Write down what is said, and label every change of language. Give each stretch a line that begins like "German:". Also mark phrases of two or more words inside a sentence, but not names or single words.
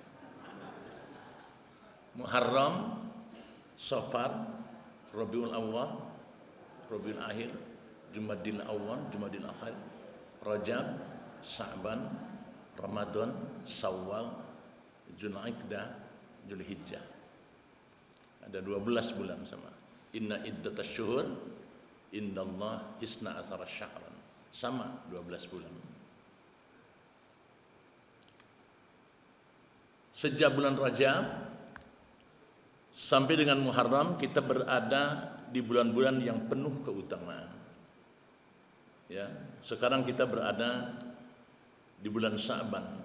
Indonesian: Muharram, Safar, Rabiul Awwal, Rabiul Akhir, Jumadil Awwal, Jumadil Akhir, Rajab, Sya'ban, Ramadan, Syawal, Dzulqa'dah, Dzulhijjah. Ada 12 bulan sama.
Arabic: إن عدة الشهور عند الله اثنا عشر شهرا.
Indonesian: Sama 12 bulan. Sejak bulan Rajab sampai dengan Muharram kita berada di bulan-bulan yang penuh keutamaan. Ya, sekarang kita berada di bulan Sya'ban.